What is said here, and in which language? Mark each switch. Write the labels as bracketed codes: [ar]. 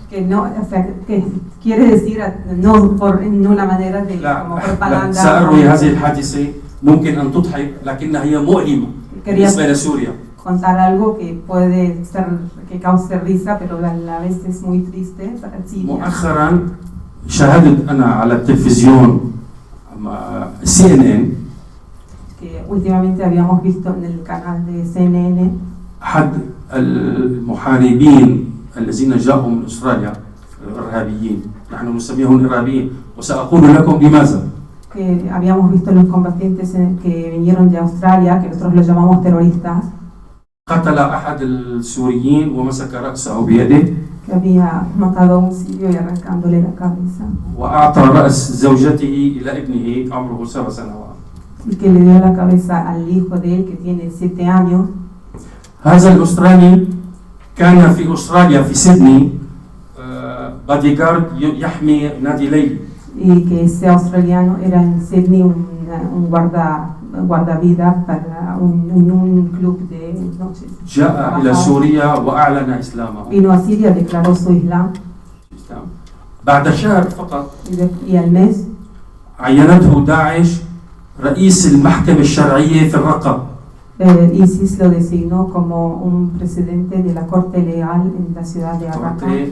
[es] Que no, o sea, que quiere decir no por en una manera de como propaganda. [ar] سأروي هذه الحادثة ممكن أن تضحك لكنها هي مؤلمة بالنسبة لسوريا. [es] Contar algo que puede ser que cause risa, pero a la vez es muy triste para Siria. [ar] مؤخرا شاهدت أنا على التلفزيون CNN [es] que últimamente habíamos visto en el canal de CNN [ar] أحد المحاربين الذين جاءوا من أستراليا الإرهابيين نحن نسميهم إرهابيين وسأقول لكم لماذا. [es] que habíamos visto los combatientes que vinieron de Australia, que nosotros los llamamos terroristas. [ar] قتل أحد السوريين ومسك رأسه بيده. [es] Que había matado a un sirio y arrancándole la cabeza. [ar] وأعطى رأس زوجته إلى ابنه عمره 7 سنوات. [es] Y que le dio la cabeza al hijo de él que tiene 7 años. [ar] هذا الأسترالي كان في أستراليا في سيدني بادي جارد يحمي نادي ليلي. [es] Y que ese australiano era en Sydney un guardavida para un club de noches. [ar] جاء إلى سوريا وأعلن إسلامه. [es] Vino a Siria, declaró su Islam. [ar] بعد شهر فقط. [es] Y al mes. [ar] عينته داعش رئيس المحكمة الشرعية في الرقة. [es] ISIS lo designó como un presidente de la corte legal en la ciudad de Raqqa.